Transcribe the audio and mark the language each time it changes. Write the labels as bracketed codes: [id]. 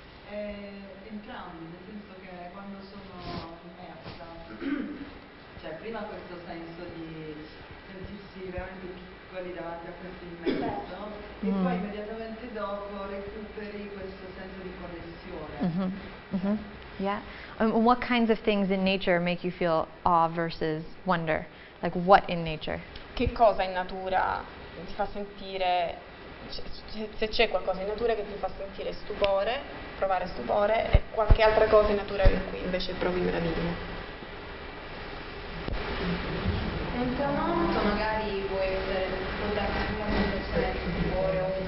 [it] Entrambi, nel senso che quando sono immersa, cioè prima questo senso di sentirsi veramente piccoli davanti a questo immenso, e poi immediatamente dopo recuperi questo senso di connessione. [en] Yeah. And what kinds of things in nature make you feel awe versus wonder? Like what in nature? [it] Che cosa in natura ti fa sentire, se c'è qualcosa in natura che ti fa sentire stupore, provare stupore, e qualche altra cosa in natura in cui invece provi meraviglia? Un tramonto magari può darsi una sensazione di stupore o di